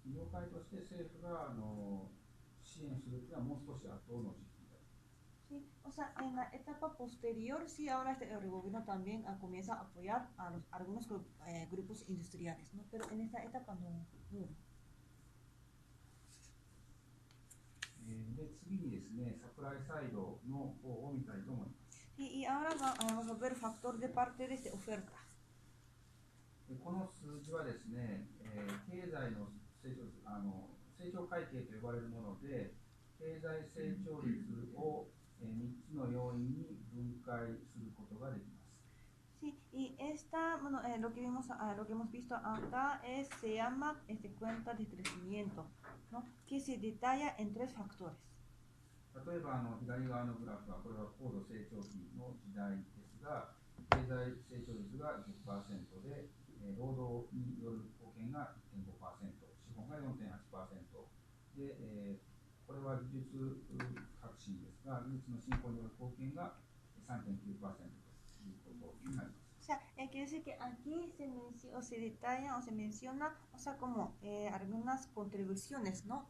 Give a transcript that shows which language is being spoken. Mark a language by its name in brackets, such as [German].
[Japanese] 界として政府が支援するというのはもう少し後の時期だ。 [Spanish] Sí, o sea, en la etapa posterior, sí, ahora el gobierno también comienza a apoyar a algunos grupos industriales, ¿no? Pero en esta etapa no. [Japanese] で、次にですね、サプライサイドの方を見たいと思います。 [Spanish] Y ahora vamos a ver factor de parte de oferta. [Japanese] この数字はですね、経済の成長会計と呼ばれるもので、経済成長率を3つの要因に分解することができます。 [Spanish] Sí, y bueno, lo que hemos visto acá se llama cuenta de crecimiento, ¿no? Que se detalla en 3 factores. [Japanese] 例えば左側のグラフはこれは高度成長期の時代ですが、経済成長率が 10% で、労働による貢献が 1.5%、資本が 4.8% で、これは技術革新ですが、技術の進歩による貢献が 3.9% ということになります。 [Spanish] O sea, quiere decir que aquí se detalla o se menciona, o sea, como algunas contribuciones, ¿no?